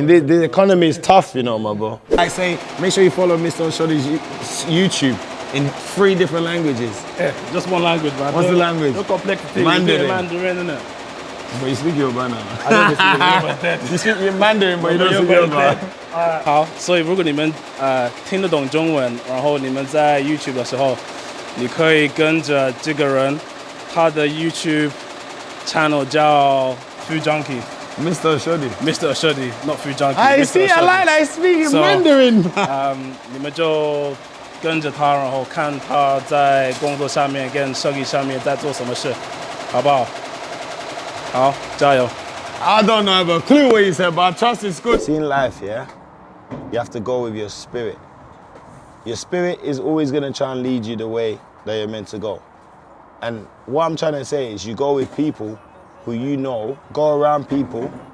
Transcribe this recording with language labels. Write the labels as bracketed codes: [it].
[en] The economy is tough, you know, my bro. I say, make sure you follow Mr. Oshodi's YouTube in 3 different languages. Yeah, just one language, man. What's the language? No complexity. Mandarin. Mandarin, innit? But you speak Yoruba now. I don't speak Yoruba. You speak Mandarin, but you don't speak Yoruba. [zh] 好，所以如果你们听得懂中文，然后你们在 YouTube 的时候，你可以跟着这个人，他的 YouTube channel 叫 Food Junkee. [en] Mr. Oshodi. Mr. Oshodi, not Food Junkee. I see, I like I speak Mandarin. [zh] 你们就跟着他，然后看他在工作上面跟生意上面在做什么事，好不好？好，加油。 [en] I don't know, I have a clue what you said, but I trust it's good. See, in life, yeah, you have to go with your spirit. Your spirit is always going to try and lead you the way that you're meant to go. And what I'm trying to say is you go with people who you know, go around people